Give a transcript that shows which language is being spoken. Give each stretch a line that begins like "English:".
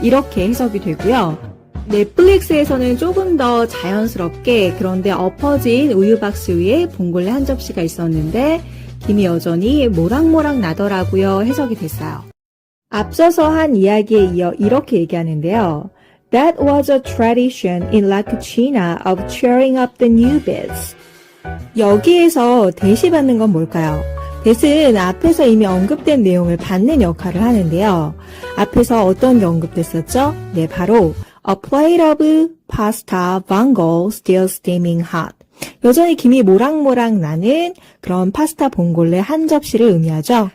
Korean: 이렇게 해석이 되고요. 넷플릭스에서는 조금 더 자연스럽게 그런데 엎어진 우유 박스 위에 봉골레 한 접시가 있었는데 김이 여전히 모락모락 나더라고요. 해석이 됐어요. 앞서서 한 이야기에 이어 이렇게 얘기하는데요.
English: That was a tradition in La Cucina of cheering up the newbies.
Korean: 여기에서 대시 받는 건 뭘까요? 대시는 앞에서 이미 언급된 내용을 받는 역할을 하는데요. 앞에서 어떤 게 언급됐었죠? 네, 바로
English: a plate of pasta vongole still steaming hot.
Korean: 여전히 김이 모락모락 나는 그런 파스타 봉골레 한 접시를 의미하죠.